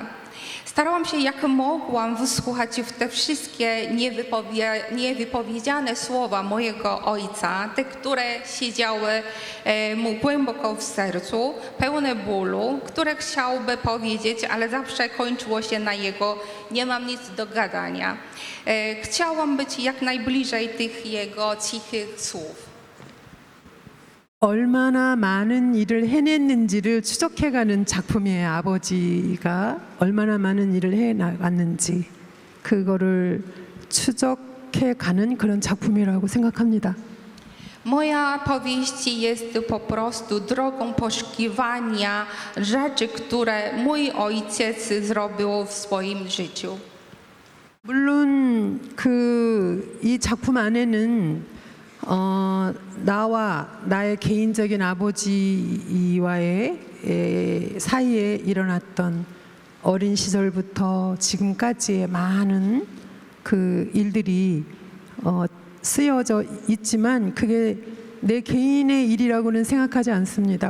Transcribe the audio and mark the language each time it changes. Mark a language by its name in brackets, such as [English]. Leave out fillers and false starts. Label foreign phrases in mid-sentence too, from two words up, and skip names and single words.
[Polish] Starałam się jak mogłam wysłuchać w te wszystkie niewypowiedziane słowa mojego ojca, te, które siedziały mu głęboko w sercu, pełne bólu, które chciałby powiedzieć, ale zawsze kończyło się na jego nie mam nic do gadania. Chciałam być jak najbliżej tych jego cichych słów. [Korean] 얼마나 많은 일을 해냈는지를 추적해가는 작품이에요. 아버지가 얼마나 많은 일을 해나갔는지 그거를 추적해가는 그런 작품이라고 생각합니다. [Polish] Moja powieść jest po prostu drogą poszukiwania rzeczy, które mój ojciec zrobił w swoim życiu. [Korean] 물론 이 작품 안에는 나와 나의 개인적인 아버지와의 사이에 일어났던 어린 시절부터 지금까지의 많은 그 일들이 쓰여져 있지만 그게 내 개인의 일이라고는 생각하지 않습니다.